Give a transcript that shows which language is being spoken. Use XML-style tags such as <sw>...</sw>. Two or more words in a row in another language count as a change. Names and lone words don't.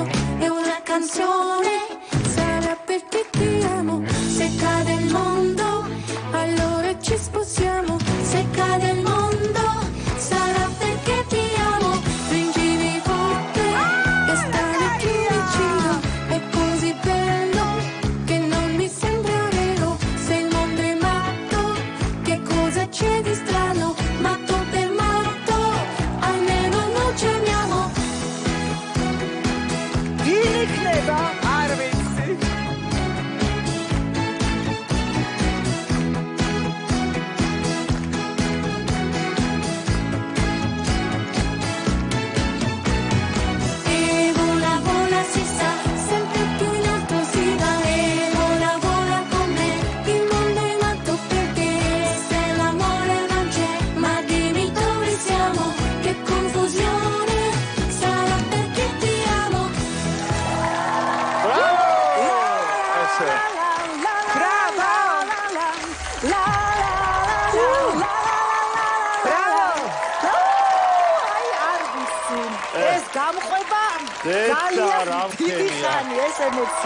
<it>È una canzone, sarà perché ti amo, se cade il mondo, allora ci sposiamo, se cade il mondo, sarà perché ti amo, stringimi forte e stammi più vicino, è così bello che non mi sembra vero, se il mondo è matto, che cosa c'è di strano, matto per matto, almeno non ci amiamo.</it> <ka>იქნება არ ვიცი.</ka> <it>E vola vola si sa, sempre più in alto si va, e vola vola con me, il mondo è matto perché, se l'amore non c'è, ma dimmi dove siamo, che confusione, sarà perché ti amo.</it> <ka>ეს გამყვება ძალიან დიდი ხანი ეს ემოცია.</ka>